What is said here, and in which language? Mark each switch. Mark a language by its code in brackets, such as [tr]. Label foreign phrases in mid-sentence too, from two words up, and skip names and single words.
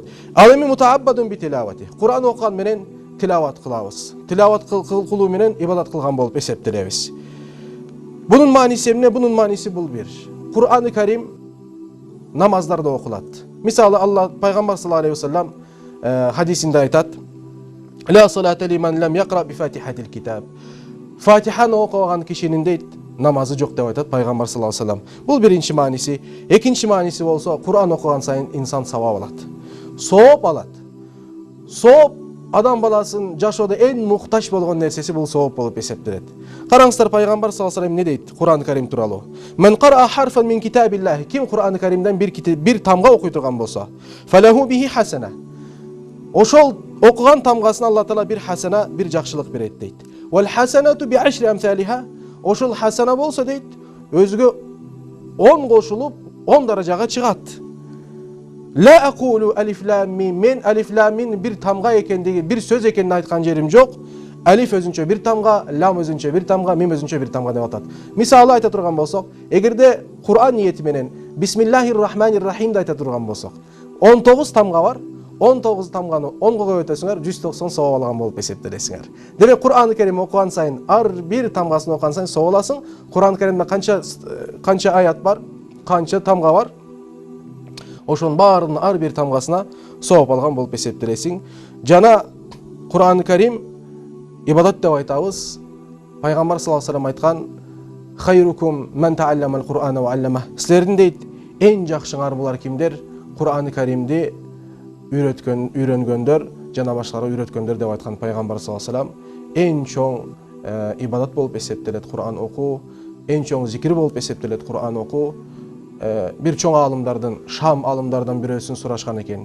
[ky] Ал эми [ar] متعبد بتلاوته. [ky] Кур'ан окуган менен тилават кылабыз. Тилават кылуу менен ибадат кылган болуп эсептелебиз. Бунун мааниси эмне? Бунун мааниси бул бир. Кур'ан-ы Карим намаздарда окулат. Мисалы Алла пайгамбар [ar] صلى الله عليه وسلم [ky] хадисинде айтат: [ar] لا صلاة لمن لم يقرأ بفاتحة الكتاب. [ky] Фатиханы окуган кишинин дейт намазы жок деп айтат Пайгамбар [ar] صلى الله عليه وسلم. [ky] Бул биринчи мааниси. Экинчи мааниси болсо, Кур'ан окуган сайын инсан савап алат. Сооп алат. Сооп адам баласынын жашоодо эң муктаж болгон нерсеси бул сооп болуп эсептелет. Караңыздар, Пайгамбар [ar] صلى الله عليه وسلم [ky] не дейт Кур'ан Карим тууралуу? [ar] من قرأ حرفا من كتاب الله. [ky] Ким Кур'ан Каримден бир тамга окуй турган болсо, [ar] فله به حسنة. [ky] Ошол окуган тамгасын Алла Таала бир хасана, бир жакшылык берет дейт. [ar] والحسنة بعشر أمثالها. [ky] Ошол хасана болсо дейт, өзгө 10 кошулуп 10 даражага чыгат. [ar] لا أقول الم. [ky] Мен алиф лам мим бир тамга экендиги, бир сөз экенин айткан жерим жок. Alif өзүнчө bir tamga, lam өзүнчө bir tamga, mim өзүнчө bir tamga деп атат. Мисалы айта турган болсок, эгерде Кур'ан ниети менен Бисмиллахир-рахманир-рахим да айта турган болсок, 19 тамга бар. 19 тамганы 10 кылып өтөсүңөр, 190 савап алган болуп эсептелесиңер. Демек Кур'ан Карим окуган сайын, ар бир тамгасын окуган сайын савап аласың. Кур'ан Каримде канча аят бар, канча тамга бар. Ошонун баарынын ар бир тамгасына савап алган болуп эсептелесиң. Жана Кур'ан Карим ибадат деп айтабыз. Пайгамбар [ar] صلى الله عليه وسلم [ky] айткан: [ar] "خيركم من تعلم القرآن وعلمه". [ky] Силердин дейт эң жакшыңар булар кимдер? Кур'ан Каримди үйрөнгөндөр, жана башкаларга үйрөткөндөр деп айткан Пайгамбар [ar] صلى الله عليه وسلم. [ky] Эң чоң ибадат болуп эсептелет Кур'ан окуу, эң чоң зикир болуп эсептелет Кур'ан окуу. Бир чоң алымдардын, Шам алымдардан бирөөсүн сурашкан экен.